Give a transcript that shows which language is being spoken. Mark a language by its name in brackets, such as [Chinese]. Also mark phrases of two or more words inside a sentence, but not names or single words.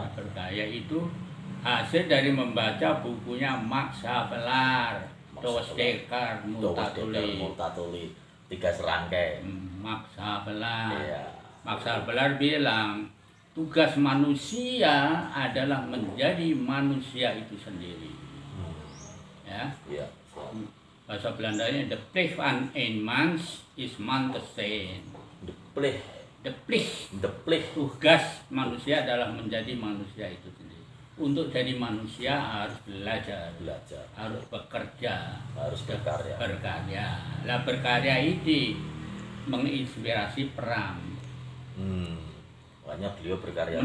[Indonesian] berkarya itu hasil dari membaca bukunya Max Havelaar, Dos Dekar Multatuli. Multatuli. 3 serangkai. Max Havelaar. Iya. Max Havelaar bilang tugas manusia adalah menjadi manusia itu sendiri. Ya. Iya. Bahasa Belandanya [Dutch] de plicht van een mens is man te zijn. The plicht. De plicht. The plicht. [Indonesian] Tugas manusia adalah menjadi manusia itu sendiri. Untuk jadi manusia harus belajar, Belajar. harus bekerja, Harus berkarya. berkarya. Lah berkarya ini menginspirasi perang. Makanya beliau berkarya.